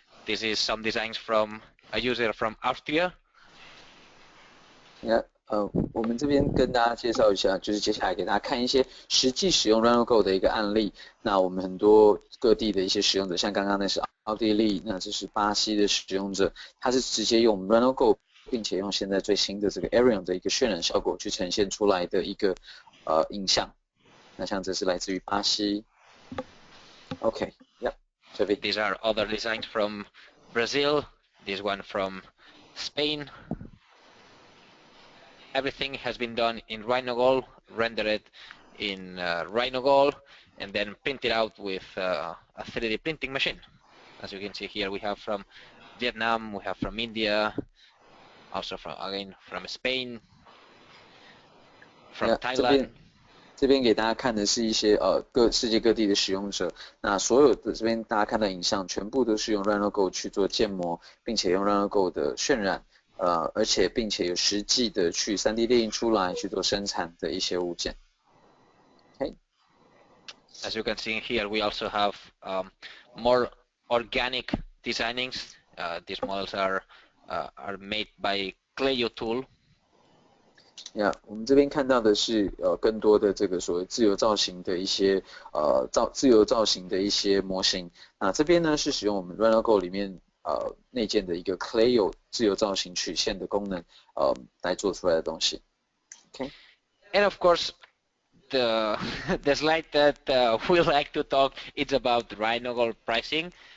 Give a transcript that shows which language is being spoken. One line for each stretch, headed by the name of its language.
English: This is some designs from a user from Austria. Yeah.
Chinese: 我们这边跟大家介绍一下，就是接下来给大家看一些实际使用 RhinoGold 的一个案例。那我们很多各地的一些使用者，像刚刚那是奥地利，那这是巴西的使用者，他是直接用 RhinoGold，并且用现在最新的这个 Arion 的一个渲染效果去呈现出来的一个影像。那像这是来自于巴西。Okay, yeah.
English: These are other designs from Brazil. This one from Spain. Everything has been done in RhinoGold, rendered in RhinoGold, and then printed out with a 3D printing machine. As you can see here, we have from Vietnam, we have from India, also from Spain, from Thailand.
Chinese: 这边给大家看的是一些世界各地的使用者，那所有的这边大家看到影像全部都是用 RhinoGold 去做建模，并且用 RhinoGold 的渲染，而且并且有实际的去 3D 列印出来去做生产的一些物件。 Okay.
English: As you can see here, we also have more organic designings. These models are made by Clio tool.
Chinese: Yeah, 我们这边看到的是更多的这个所谓自由造型的一些自由造型的一些模型。那这边呢是使用我们 RhinoGold 里面内建的一个 Clio 自由造型曲线的功能来做出来的东西。 Okay.
English: And of course, the slide that we like to talk is about RhinoGold pricing.